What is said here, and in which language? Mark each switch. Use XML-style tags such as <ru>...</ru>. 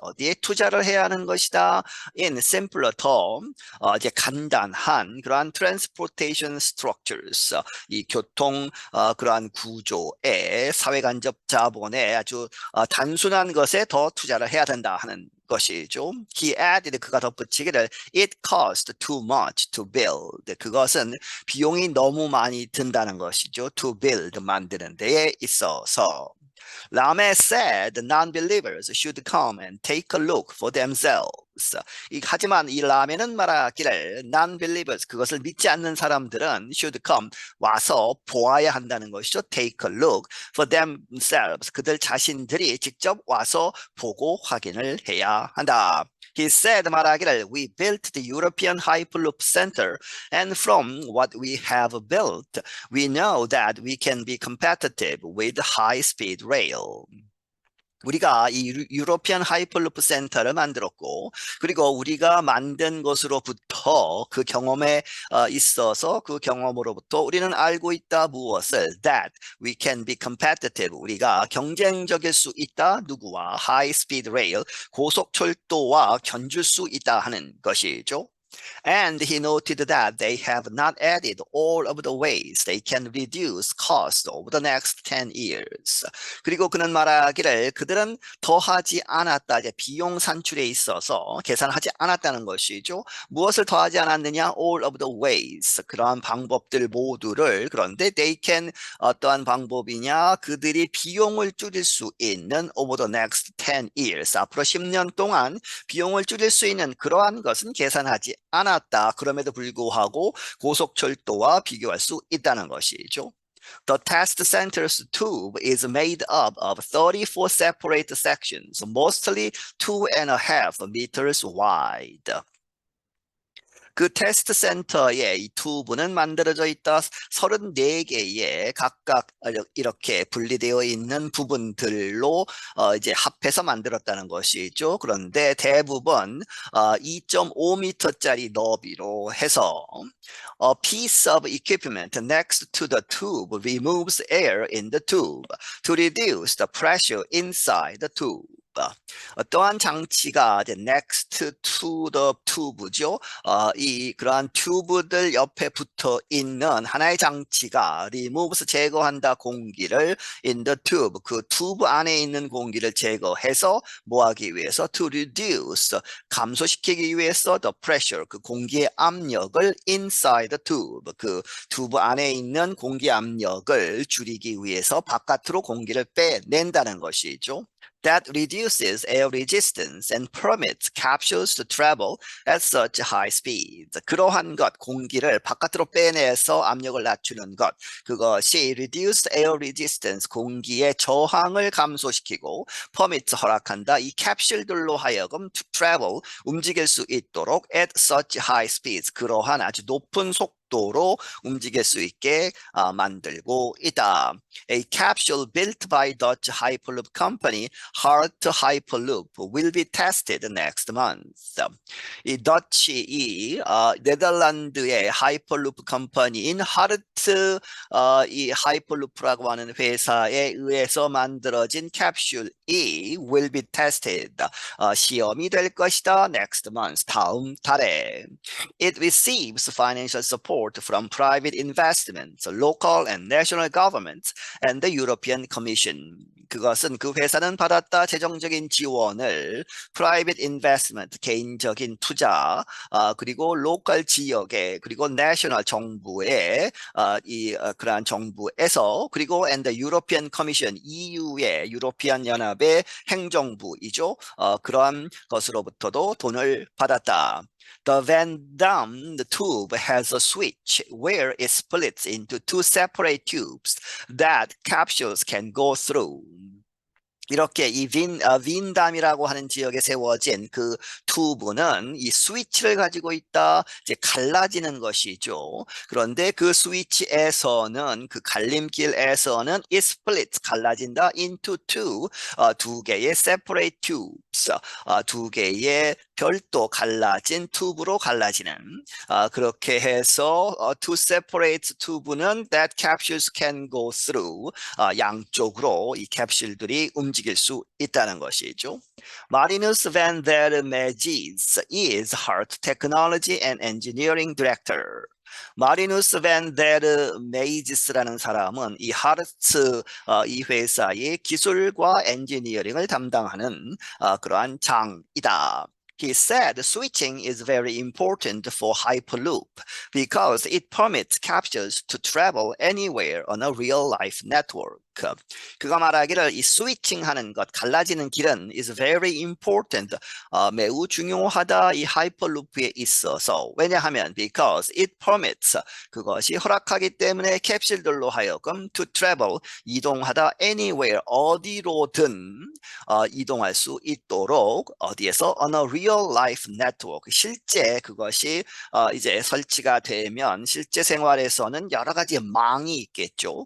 <ko>어디에 투자를 해야 하는 것이다.</ko> <en>in simpler</en> <ko>더 이제 간단한 그러한</ko> <en>transportation structures,</en> <ko>이 교통 그러한 구조에 사회간접 자본에 아주 단순한 것에 더 투자를 해야 된다 하는 것이죠.</ko> <en>He added,</en> <ko>그가 덧붙이기를</ko> <en>it cost too much to build.</en> <ko>그것은 비용이 너무 많이 든다는 것이죠.</ko> <en>To build,</en> <ko>만드는 데에 있어서.</ko> <en>Lamé said non-believers should come and take a look for themselves.</en> <ko>하지만 이 라메는 말하기를</ko> <en>non-believers,</en> <ko>그것을 믿지 않는 사람들은</ko> <en>should come,</en> <ko>와서 보아야 한다는 것이죠.</ko> <en>Take a look for themselves.</en> <ko>그들 자신들이 직접 와서 보고 확인을 해야 한다.</ko> <en>He said</en> <ko>말하기를</ko> <en>we built the European Hyperloop Center and from what we have built, we know that we can be competitive with high-speed rail.</en> <ko>우리가 이 유로피안 하이퍼루프 센터를 만들었고 그리고 우리가 만든 것으로부터 그 경험에 있어서 그 경험으로부터 우리는 알고 있다. 무엇을?</ko> <en>That we can be competitive.</en> <ko>우리가 경쟁적일 수 있다. 누구와?</ko> <en>High speed rail.</en> <ko>고속철도와 견줄 수 있다 하는 것이죠.</ko> <en>And he noted that they have not added all of the ways they can reduce cost over the next 10 years.</en> <ko>그리고 그는 말하기를 그들은 더하지 않았다. 이제 비용 산출에 있어서 계산하지 않았다는 것이죠. 무엇을 더하지 않았느냐?</ko> <en>All of the ways.</en> <ko>그러한 방법들 모두를. 그런데</ko> <en>they can,</en> <ko>어떠한 방법이냐? 그들이 비용을 줄일 수 있는</ko> <en>over the next 10 years.</en> <ko>앞으로 10년 동안 비용을 줄일 수 있는 그러한 것은 계산하지 않았다. 그럼에도 불구하고 고속철도와 비교할 수 있다는 것이죠.</ko> <en>The test center's tube is made up of 34 separate sections, mostly 2.5 meters wide.</en> <ko>그 테스트 센터의 이 튜브는 만들어져 있다. 34개의 각각 이렇게 분리되어 있는 부분들로 이제 합해서 만들었다는 것이죠. 그런데 대부분 2.5m짜리 너비로 해서</ko> <en>A piece of equipment next to the tube removes air in the tube to reduce the pressure inside the tube.</en> <ko>어떠한 장치가 이제</ko> <en>next to the tube</en> <ko>죠. 이 그러한 튜브들 옆에 붙어 있는 하나의 장치가 removes 제거한다 공기를</ko> <en>in the tube</en> <ko>그 튜브 안에 있는 공기를 제거해서 뭐 하기 위해서</ko> <en>to reduce</en> <ko>감소시키기 위해서</ko> <en>the pressure</en> <ko>그 공기의 압력을</ko> <en>inside the tube</en> <ko>그 튜브 안에 있는 공기 압력을 줄이기 위해서 바깥으로 공기를 빼낸다는 것이죠.</ko> <en>That reduces air resistance and permits capsules to travel at such high speeds.</en> <ko>그러한 것, 공기를 바깥으로 빼내서 압력을 낮추는 것, 그것이</ko> <en>reduce air resistance,</en> <ko>공기의 저항을 감소시키고 permits 허락한다. 이 캡슐들로 하여금</ko> <en>to travel,</en> <ko>움직일 수 있도록</ko> <en>at such high speeds,</en> <ko>그러한 아주 높은 속도로 움직일 수 있게 만들고 있다.</ko> <en>A capsule built by Dutch Hyperloop Company, Hart Hyperloop, will be tested next month.</en> <ko>이 더치, 네덜란드의 하이퍼루프 컴퍼니인 하르트 이 하이퍼루프라고 하는 회사에 의해서 만들어진 캡슐이</ko> <en>will be tested.</en> <ko>시험이 될 것이다.</ko> <en>Next month,</en> <ko>다음 달에.</ko> <en>It receives financial support from private investments, local and national governments, and the European Commission.</en> <ko>그것은 그 회사는 받았다 재정적인 지원을</ko> <en>private investment</en> <ko>개인적인 투자 그리고 local 지역에 그리고 national 정부의 그러한 정부에서 그리고</ko> <en>and the European Commission</en> <ko>EU의 유로피안 연합의 행정부이죠. 그러한 것으로부터도 돈을 받았다.</ko> <en>The Van Damme tube has a switch where it splits into two separate tubes that capsules can go through.</en> <ko>이렇게 이 빈담이라고 하는 지역에 세워진 그 튜브는 이 스위치를 가지고 있다. 이제 갈라지는 것이죠. 그런데 그 스위치에서는 그 갈림길에서는</ko> <en>it splits</en> <ko>갈라진다</ko> <en>into two</en> <ko>두 개의</ko> <en>separate tubes</en> <ko>두 개의 별도 갈라진 튜브로 갈라지는 그렇게 해서</ko> <en>two separate tube</en> <ko>는</ko> <en>that capsules can go through</en> <ko>양쪽으로 이 캡슐들이 움직일 수 있다는 것이죠.</ko> <en>Marinus van der Megis is Hart Technology and Engineering Director.</en> <ko>마리누스 반 데르 메이지스라는 사람은 이 하르츠 이 회사의 기술과 엔지니어링을 담당하는 그러한 장이다.</ko> <en>He said switching is very important for Hyperloop because it permits capsules to travel anywhere on a real-life network.</en> <ko>그가 말하기를 이 스위칭하는 것, 갈라지는 길은</ko> <en>is very important,</en> <ko>매우 중요하다 이 하이퍼루프에 있어서. 왜냐하면</ko> <en>because it permits,</en> <ko>그것이 허락하기 때문에 캡슐들로 하여금</ko> <en>to travel,</en> <ko>이동하다 anywhere, 어디로든 이동할 수 있도록 어디에서</ko> <en>on a real life network,</en> <ko>실제 그것이 이제 설치가 되면 실제 생활에서는 여러 가지 망이 있겠죠.</ko>